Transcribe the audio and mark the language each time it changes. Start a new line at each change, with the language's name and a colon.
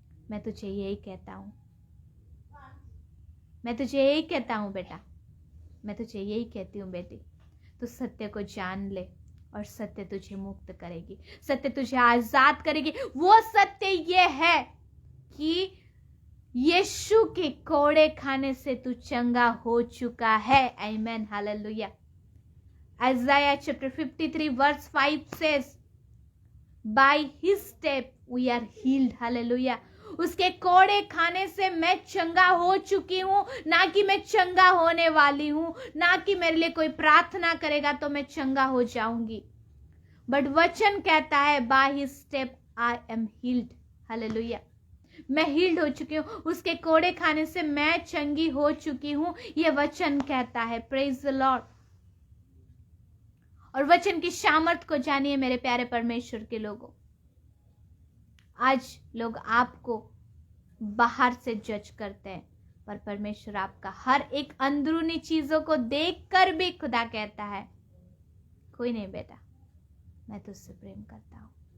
Hindi: मैं तुझे यही कहता हूं, मैं तुझे यही कहता हूं बेटा, मैं तुझे यही कहती हूं बेटी, तू सत्य को जान ले और सत्य तुझे मुक्त करेगी, सत्य तुझे आजाद करेगी। वो सत्य ये है कि यीशु के कोड़े खाने से तू चंगा हो चुका है। आमीन। Hallelujah.
English: Isaiah chapter 53 verse 5 says, by his step we are healed.
Hindi: Hallelujah. उसके कोड़े खाने से मैं चंगा हो चुकी हूं, ना कि मैं चंगा होने वाली हूं, ना कि मेरे लिए कोई प्रार्थना करेगा तो मैं चंगा हो जाऊंगी।
English: but
Hindi: वचन कहता है
English: by his step I am healed.
Hindi: Hallelujah. मैं हील्ड हो चुकी हूँ, उसके कोड़े खाने से मैं चंगी हो चुकी हूँ, ये वचन कहता है।
English: Praise the lord.
Hindi: और वचन की सामर्थ को जानिए मेरे प्यारे परमेश्वर के लोगों। आज लोग आपको बाहर से जज करते हैं, पर परमेश्वर आपका हर एक अंदरूनी चीजों को देखकर भी खुदा कहता है कोई नहीं बेटा, मैं तुझसे प्रेम करता हूं।